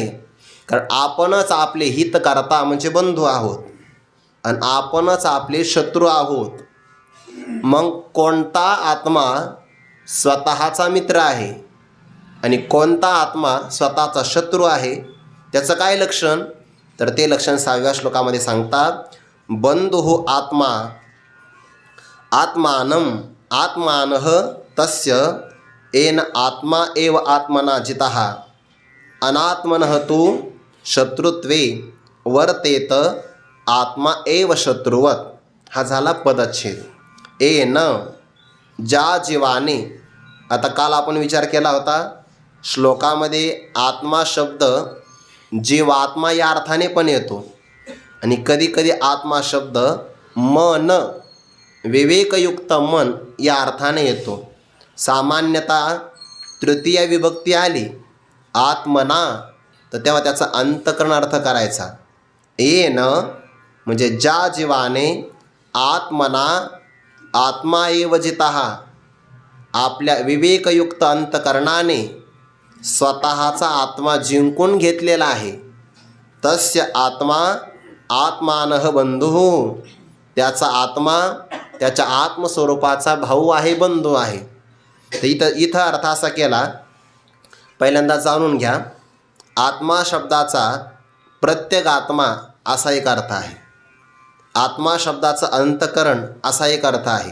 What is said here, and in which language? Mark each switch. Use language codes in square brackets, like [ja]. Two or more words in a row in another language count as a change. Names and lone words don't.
[mr] कारण आपणच आपले हितकर्ता म्हणजे बंधू आहोत आणि आपणच आपले शत्रू आहोत. मग कोणता आत्मा स्वतःचा मित्र आहे आणि कोणता आत्मा स्वतःचा शत्रू आहे, त्याचं काय लक्षण, तर ते लक्षण 6व्या श्लोकामध्ये सांगतात. [sa] बंधुः आत्मा आत्मानं आत्मानः तस्य येन आत्मा एव आत्मना जितः अनात्मनः तु शत्रुत्वे वर्तेत आत्मा एव शत्रुवत. [mr] हा झाला पदच्छेद. येन, ज्या जीवाने. आता काल आपण विचार केला होता श्लोकामध्ये आत्मा शब्द जीवात्मा या अर्थाने पण येतो आणि कधी कधी आत्मा शब्द मन, विवेकयुक्त मन या अर्थाने येतो. सामान्यतः तृतीय विभक्ती आली आत्मना तर तेव्हा त्याचा अंतकरण अर्थ करायचा. येन म्हणजे ज्या जीवाने, [sa] आत्मना आत्मा एव जितः, [mr] आपल्या विवेकयुक्त अंतकरणाने स्वतःचा आत्मा जिंकून घेतलेला आहे. [sa] तस्य आत्मा आत्मानः बंधुः, [mr] त्याचा आत्मा त्याच्या आत्मस्वरूपाचा भाऊ आहे, बंधू आहे. तर इथं अर्थ असा केला, पहिल्यांदा जाणून घ्या. आत्मा शब्दाचा प्रत्येक आत्मा असा एक अर्थ आहे. आत्मा शब्दाचं अंतकरण असा एक अर्थ आहे.